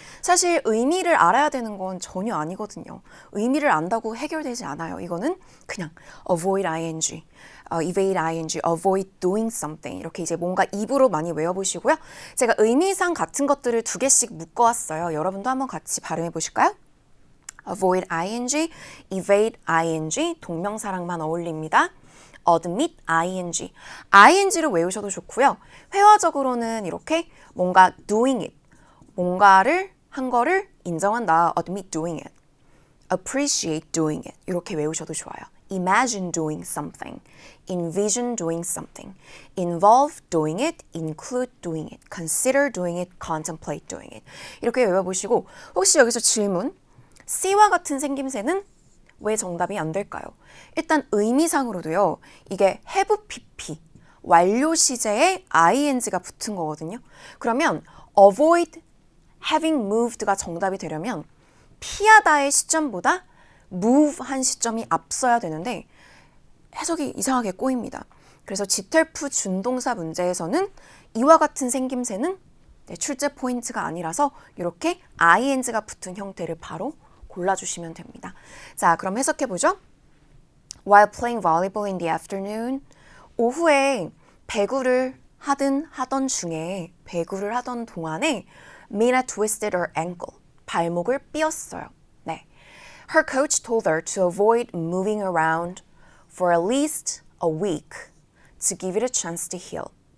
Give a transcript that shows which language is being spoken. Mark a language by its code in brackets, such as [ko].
[ko] 사실 의미를 알아야 되는 건 전혀 아니거든요. 의미를 안다고 해결되지 않아요. 이거는 그냥 [en] avoid ing, evade ing, avoid doing something [ko] 이렇게 이제 뭔가 입으로 많이 외워보시고요. 제가 의미상 같은 것들을 2개씩 묶어왔어요. 여러분도 한번 같이 발음해 보실까요? [en] avoid ing, evade ing, [ko] 동명사랑만 어울립니다. admit ing, ing를 외우셔도 좋고요. 회화적으로는 이렇게 뭔가 [en] doing it, [ko] 뭔가를 한 거를 인정한다. [en] admit doing it, appreciate doing it [ko] 이렇게 외우셔도 좋아요. [en] imagine doing something, envision doing something, involve doing it, include doing it, consider doing it, contemplate doing it [ko] 이렇게 외워보시고 혹시 여기서 질문, C와 같은 생김새는 왜 정답이 안 될까요? 일단 의미상으로도요. 이게 have pp, 완료 시제에 ing가 붙은 거거든요. 그러면 [en] avoid having moved [ko] 가 정답이 되려면 피하다의 시점보다 move 한 시점이 앞서야 되는데 해석이 이상하게 꼬입니다. 그래서 지텔프 준동사 문제에서는 이와 같은 생김새는 출제 포인트가 아니라서 이렇게 ing가 붙은 형태를 바로 골라주시면 됩니다. 자, 그럼 해석해보죠. [en] While playing volleyball in the afternoon, [ko] 오후에 배구를 하던 중에 배구를 하던 동안에 [en] Mina twisted her ankle, [ko] 발목을 삐었어요. 네. [en] Her coach told her to avoid moving around for at least a week to give it a chance to heal.